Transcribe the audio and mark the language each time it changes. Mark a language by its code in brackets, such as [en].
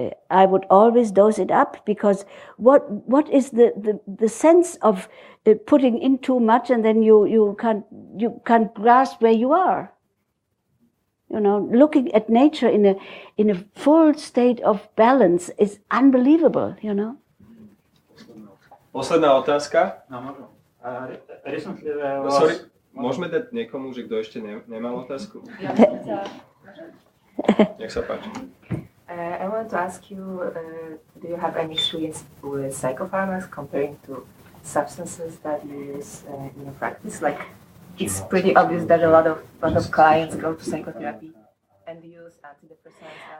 [en] I would always dose it up, because what is the sense of putting in too much and then you can't grasp where you are. You know, looking at nature in a full state of balance is unbelievable, you know. [sk] Posledná otázka. No, možno. Recently Sorry, môžeme dať niekomu, že kto ešte nemal otázku? Nech sa páči. [en] I want to ask you, do you have any experience with psychopharmacs comparing to substances that you use in your practice? Like, it's pretty obvious that a lot of clients go to psychotherapy and use antidepressants.